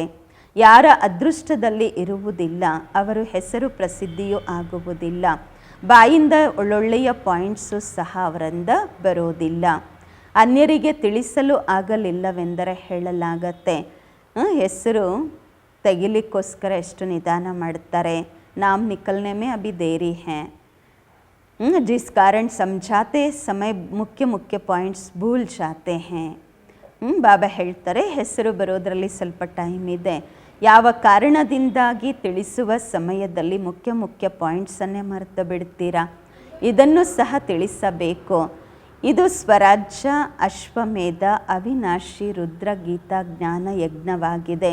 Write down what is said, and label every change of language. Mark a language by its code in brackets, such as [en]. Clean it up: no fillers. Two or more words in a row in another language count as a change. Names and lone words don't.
[kn] ಯಾರ ಅದೃಷ್ಟದಲ್ಲಿ ಇರುವುದಿಲ್ಲ ಅವರು ಹೆಸರು ಪ್ರಸಿದ್ಧಿಯೂ ಆಗುವುದಿಲ್ಲ. ಬಾಯಿಂದ ಒಳ್ಳೊಳ್ಳೆಯ ಪಾಯಿಂಟ್ಸು ಸಹ ಅವರಿಂದ ಬರೋದಿಲ್ಲ. ಅನ್ಯರಿಗೆ ತಿಳಿಸಲು ಆಗಲಿಲ್ಲವೆಂದರೆ ಹೇಳಲಾಗತ್ತೆ. ಹೆಸರು ತೆಗಿಲಿಕ್ಕೋಸ್ಕರ ಎಷ್ಟು ನಿಧಾನ ಮಾಡ್ತಾರೆ. [hi] नाम निकलने में अभी देरी है, जिस कारण समझाते समय मुख्य मुख्य पॉइंट्स भूल जाते हैं. [kn] ಬಾಬಾ ಹೇಳ್ತಾರೆ ಹೆಸರು ಬರೋದರಲ್ಲಿ ಸ್ವಲ್ಪ ಟೈಮ್ ಇದೆ. ಯಾವ ಕಾರಣದಿಂದಾಗಿ ತಿಳಿಸುವ ಸಮಯದಲ್ಲಿ ಮುಖ್ಯ ಮುಖ್ಯ ಪಾಯಿಂಟ್ಸನ್ನೇ ಮರೆತು ಬಿಡ್ತೀರಾ. ಇದನ್ನು ಸಹ ತಿಳಿಸಬೇಕು. ಇದು ಸ್ವರಾಜ್ಯ, ಅಶ್ವಮೇಧ, ಅವಿನಾಶಿ ರುದ್ರ ಗೀತಾ ಜ್ಞಾನ ಯಜ್ಞವಾಗಿದೆ.